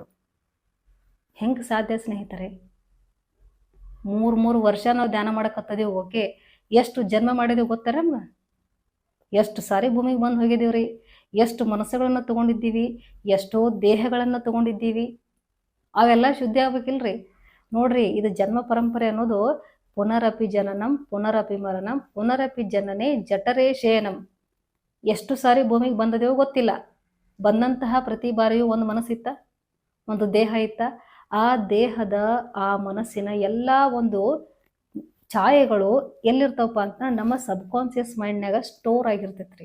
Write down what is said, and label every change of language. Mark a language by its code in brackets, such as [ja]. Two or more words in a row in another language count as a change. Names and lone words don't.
[kn] ಹೆಂಗೆ ಸಾಧ್ಯ ಸ್ನೇಹಿತರೆ? 3 ವರ್ಷ ನಾವು ಧ್ಯಾನ ಮಾಡಕತ್ತಿದೀವಿ, ಓಕೆ. ಎಷ್ಟು ಜನ್ಮ ಮಾಡಿದೀವಿ ಗೊತ್ತಾರ ನಮ್ಗೆ? ಎಷ್ಟು ಸಾರಿ ಭೂಮಿಗೆ ಬಂದು ಹೋಗಿದ್ದೀವ್ರಿ, ಎಷ್ಟು ಮನಸ್ಸುಗಳನ್ನು ತೊಗೊಂಡಿದ್ದೀವಿ, ಎಷ್ಟೋ ದೇಹಗಳನ್ನು ತೊಗೊಂಡಿದ್ದೀವಿ. ಅವೆಲ್ಲ ಶುದ್ಧಿ ಆಗ್ಬೇಕಿಲ್ರಿ? ನೋಡ್ರಿ, ಇದು ಜನ್ಮ ಪರಂಪರೆ ಅನ್ನೋದು [sa] ಪುನರಪಿ ಜನನಂ ಪುನರಪಿ ಮರಣಂ ಪುನರಪಿ ಜನನೇ ಜಠರೇ ಶಯನಂ. [kn] ಎಷ್ಟು ಸಾರಿ ಭೂಮಿಗೆ ಬಂದದೇವೋ ಗೊತ್ತಿಲ್ಲ. ಬಂದಂತಹ ಪ್ರತಿ ಬಾರಿಯೂ ಒಂದು ಮನಸ್ಸಿತ್ತ, ಒಂದು ದೇಹ ಇತ್ತ. ಆ ದೇಹದ ಆ ಮನಸ್ಸಿನ ಎಲ್ಲ ಒಂದು ಛಾಯೆಗಳು ಎಲ್ಲಿರ್ತಾವಪ್ಪ ಅಂತ ನಮ್ಮ [en] subconscious mindನಾಗ [kn] ಸ್ಟೋರ್ ಆಗಿರ್ತೈತ್ರಿ.